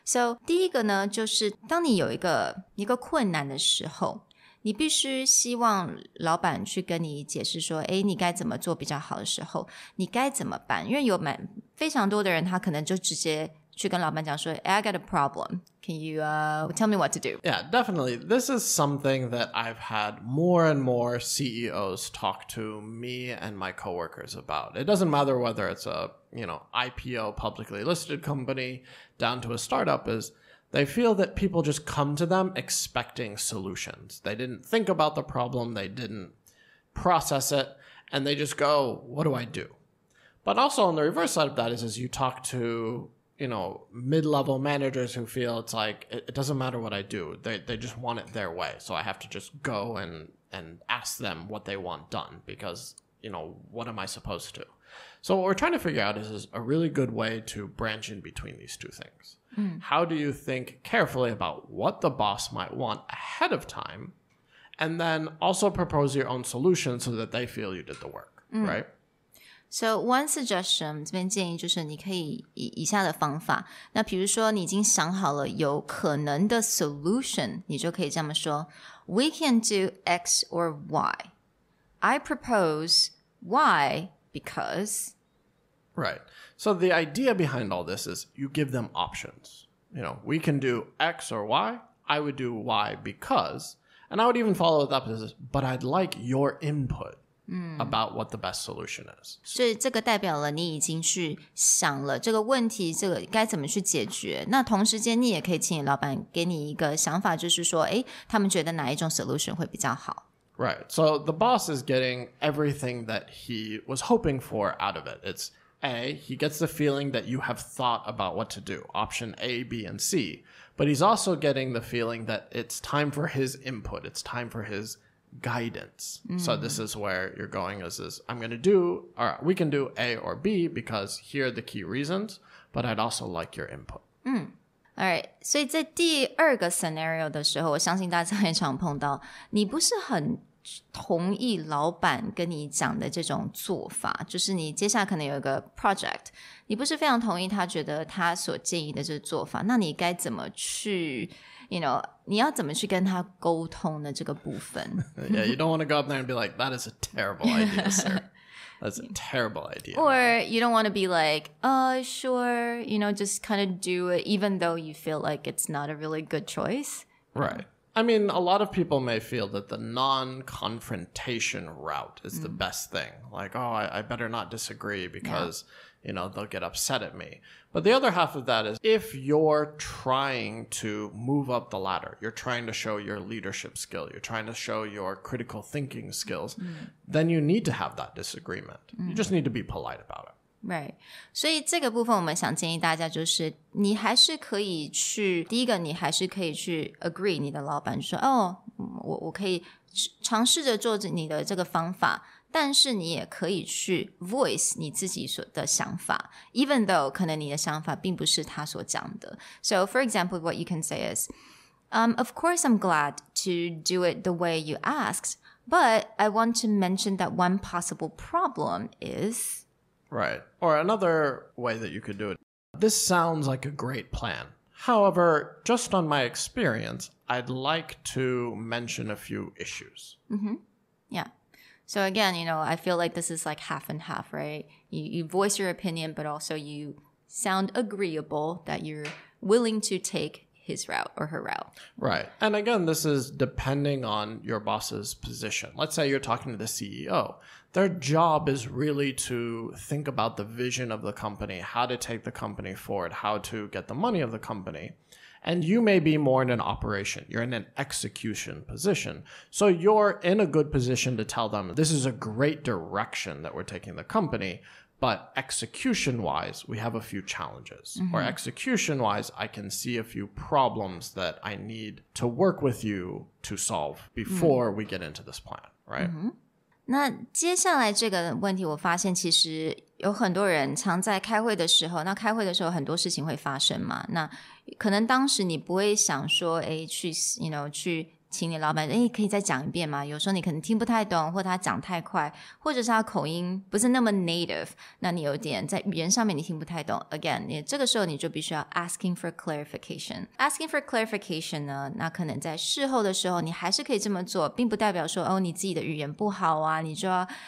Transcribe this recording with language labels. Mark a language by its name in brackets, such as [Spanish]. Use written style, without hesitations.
[Chinese] So 第一个呢，就是当你有一个困难的时候，你必须希望老板去跟你解释说，你该怎么做比较好的时候，你该怎么办？因为有非常多的人他可能就直接去跟老板讲说 [English] I got a problem. Can you tell me what to do? Yeah, definitely. This is something that I've had more and more CEOs talk to me and my coworkers about. It doesn't matter whether it's a, IPO publicly listed company down to a startup is they feel that people just come to them expecting solutions. They didn't think about the problem, they didn't process it, and they just go, what do I do? But also on the reverse side of that is you talk to, mid-level managers who feel it's like, it doesn't matter what I do. They just want it their way. So I have to just go and ask them what they want done because, what am I supposed to? So what we're trying to figure out is a really good way to branch in between these two things. How do you think carefully about what the boss might want ahead of time and then also propose your own solution so that they feel you did the work, right? So one suggestion [Chinese] 这边建议就是你可以以下的方法，那比如说你已经想好了有可能的 solution， 你就可以这么说 [English] We can do X or Y. I propose Y because... Right. So the idea behind all this is you give them options. We can do X or Y. I would do Y because, and I would even follow it up as, but I'd like your input about what the best solution is. [Chinese] 所以这个代表了你已经去想了这个问题，这个该怎么去解决。那同时间你也可以请你老板给你一个想法，就是说，他们觉得哪一种 solution 会比较好。 [English] Right. So the boss is getting everything that he was hoping for out of it. It's A, he gets the feeling that you have thought about what to do, option A, B, and C. But he's also getting the feeling that it's time for his input. It's time for his guidance. So this is where you're going is I'm going to do, or we can do A or B because here are the key reasons, but I'd also like your input. [Chinese] Alright, 所以在第二个 scenario 的时候，我相信大家也常碰到，你不是很同意老板跟你讲的这种做法，就是你接下来可能有一个 project， 你不是非常同意他觉得他所建议的这个做法，那你该怎么去你要怎么去跟他沟通的这个部分 [English] Yeah, you don't want to go up there and be like, that is a terrible idea, sir. That's a terrible idea. Or you don't want to be like, sure, just kind of do it even though you feel like it's not a really good choice. Right. I mean, a lot of people may feel that the non-confrontation route is the best thing. Like, I better not disagree because, they'll get upset at me. But the other half of that is if you're trying to move up the ladder, you're trying to show your leadership skill, you're trying to show your critical thinking skills, then you need to have that disagreement. You just need to be polite about it.Right. [Chinese] 所以这个部分我们想建议大家就是你还是可以去第一个你还是可以去 agree 你的老板说我可以尝试着做你的这个方法但是你也可以去 voice 你自己所的想法 [English] even though [Chinese] 可能你的想法并不是他所讲的 [English] So for example what you can say is of course I'm glad to do it the way you asked but I want to mention that one possible problem is Right. Or another way that you could do it. This sounds like a great plan. However, just on my experience, I'd like to mention a few issues. Yeah. So again, I feel like this is like half and half, right? You voice your opinion, but also you sound agreeable that you're willing to take his route or her route. Right. And again, this is depending on your boss's position. Let's say you're talking to the CEO. Their job is really to think about the vision of the company, how to take the company forward, how to get the money of the company. And you may be more in an operation. You're in an execution position. So you're in a good position to tell them, this is a great direction that we're taking the company. But execution-wise, we have a few challenges. Or execution-wise, I can see a few problems that I need to work with you to solve before we get into this plan, right? [Chinese] 那接下来这个问题我发现其实有很多人常在开会的时候那开会的时候很多事情会发生嘛那可能当时你不会想说去请你老板可以再讲一遍吗有时候你可能听不太懂或者他讲太快或者是他口音不是那么 native 那你有点在语言上面你听不太懂 again 这个时候你就必须要 [English] asking for clarification asking for clarification [Chinese] 呢那可能在事后的时候你还是可以这么做并不代表说你自己的语言不好啊你就要